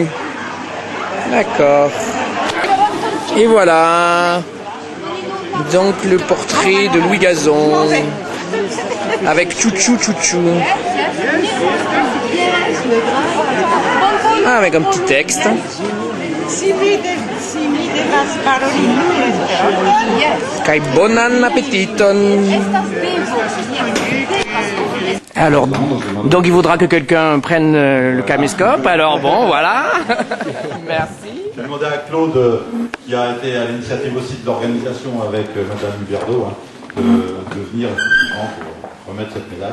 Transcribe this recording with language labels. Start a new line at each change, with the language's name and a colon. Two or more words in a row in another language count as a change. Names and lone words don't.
French: D'accord. Et voilà. Donc le portrait de Louis Gazon avec Chouchou Chouchou. Ah, avec un petit texte.
Esperanto: Kai bonan appetiton.
French: Alors, donc il faudra que quelqu'un prenne le caméscope. Alors bon, voilà. Merci. Je vais demander à Claude, qui a été à l'initiative aussi de l'organisation avec Madame Berdo, de venir effectivement pour remettre cette médaille.